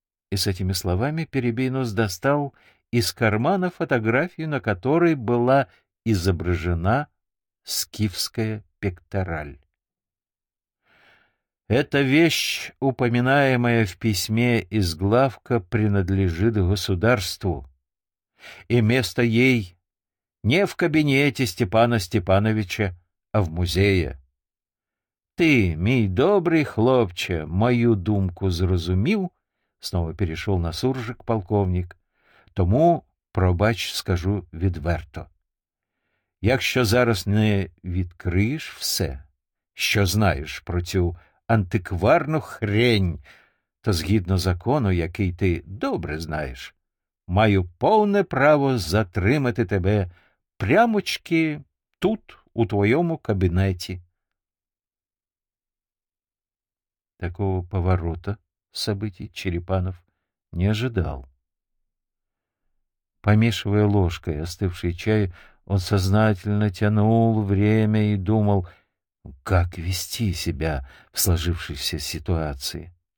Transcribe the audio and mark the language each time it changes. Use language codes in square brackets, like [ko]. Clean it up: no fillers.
[ru] И с этими словами Перебийнос достал из кармана фотографию, на которой была изображена скифская пектораль. «Эта вещь, упоминаемая в письме из главка, принадлежит государству, и место ей не в кабинете Степана Степановича, а в музее. [uk] Ты, мій добрий хлопче, мою думку зрозумів?» [ru] Снова перешел на суржик полковник. [uk] «Тому, пробач, скажу відверто. Якщо зараз не відкриєш все, що знаєш про цю антикварну хрень, то згідно закону, який ти добре знаєш, маю повне право затримати тебе прямочки тут, у твоєму кабінеті». [ru] Такого повороту событий Черепанов не ожидал. Помешивая ложкой остывший чай, он сознательно тянул время и думал, как вести себя в сложившейся ситуации.